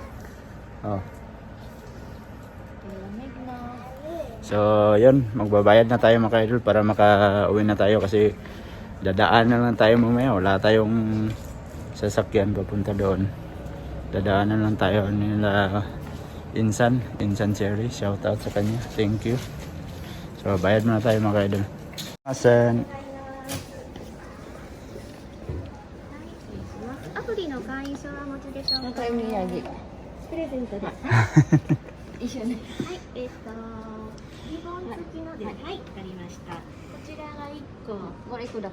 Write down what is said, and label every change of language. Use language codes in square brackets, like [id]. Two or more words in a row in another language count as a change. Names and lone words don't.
[tl] So yun, magbabayad na tayo mga ka-idol para maka-uwi na tayo kasi dadaan na lang tayo mamaya. Wala tayong sasakyan papunta doon. Dadaanan lang tayo nila Insan Cherry. [en] Shout out [tl] sa kanya. [en] Thank you. [tl] So, bayad muna tayo mga ka-idol. Asan? [ja] アプリの会員証はお持ちでしょうか。なんかお土産。プレゼントで。一緒に。はい、リボン付きので、はい、わかりました。こちらが1個、これいくら？